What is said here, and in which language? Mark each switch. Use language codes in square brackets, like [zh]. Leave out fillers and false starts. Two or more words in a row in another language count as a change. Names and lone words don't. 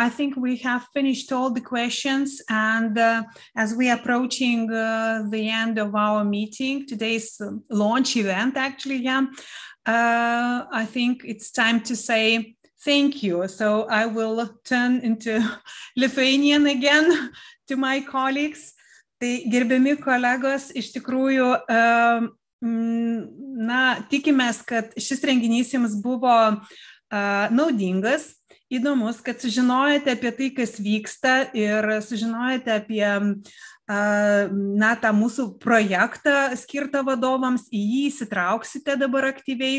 [en] I think we have finished all the questions, and as we are approaching the end of our meeting, today's launch event, actually, I think it's time to say thank you. So I will turn into Lithuanian again to my colleagues. [lt] Tai gerbiami kolegos, iš tikrųjų, tikimės, kad šis renginys jums buvo naudingas, įdomus, kad sužinojote apie tai, kas vyksta, ir sužinojote apie tą mūsų projektą skirtą vadovams, į jį įsitrauksite dabar aktyviai.